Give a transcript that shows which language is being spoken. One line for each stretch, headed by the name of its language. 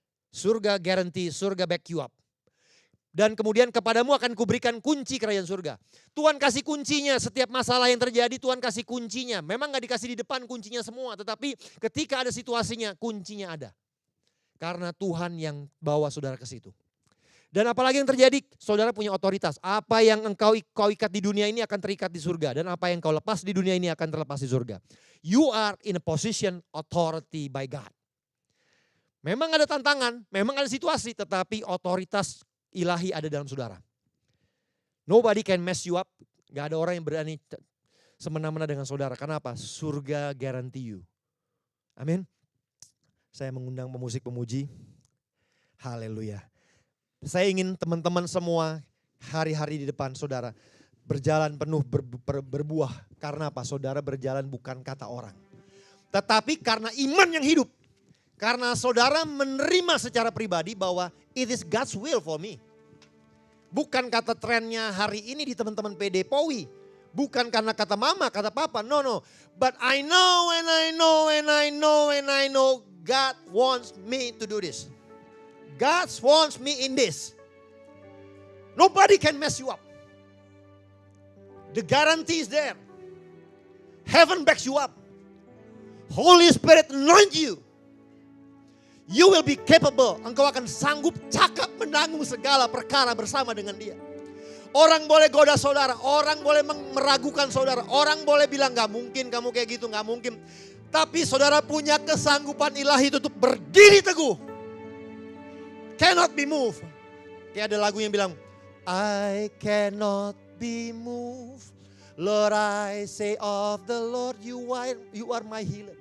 English: Surga guarantee, surga back you up.
Indonesian: Dan kemudian kepadamu akan kuberikan kunci kerajaan surga. Tuhan kasih kuncinya, setiap masalah yang terjadi Tuhan kasih kuncinya. Memang gak dikasih di depan kuncinya semua, tetapi ketika ada situasinya kuncinya ada. Karena Tuhan yang bawa saudara ke situ. Dan apalagi yang terjadi, saudara punya otoritas. Apa yang engkau ikat di dunia ini akan terikat di surga. Dan apa yang kau lepas di dunia ini akan terlepas di surga.
English: You are in a position authority by God.
Indonesian: Memang ada tantangan, memang ada situasi, tetapi otoritas ilahi ada dalam saudara.
English: Nobody can mess you up.
Indonesian: Gak ada orang yang berani semena-mena dengan saudara. Kenapa? Surga
English: guarantee you.
Indonesian: Amin. Saya mengundang pemusik pemuji. Haleluya. Saya ingin teman-teman semua hari-hari di depan saudara berjalan penuh berbuah. Karena apa? Saudara berjalan bukan kata orang. Tetapi karena iman yang hidup. Karena saudara menerima secara pribadi bahwa
English: it is God's will for me.
Indonesian: Bukan kata trennya hari ini di teman-teman PD Powi. Bukan karena kata mama, kata papa.
English: No, no. But I know and I know and I know and I know God wants me to do this. God wants me in this. Nobody can mess you up. The guarantee is there. Heaven backs you up. Holy Spirit anoint you. You will be capable.
Indonesian: Engkau akan sanggup cakap menanggung segala perkara bersama dengan dia. Orang boleh goda saudara. Orang boleh meragukan saudara. Orang boleh bilang gak mungkin kamu kayak gitu. Gak mungkin. Tapi saudara punya kesanggupan ilahi itu untuk berdiri teguh.
English: Cannot be moved.
Indonesian: Kayak ada lagu yang bilang.
English: I cannot be moved. Lord, I say of the Lord, you are my healer.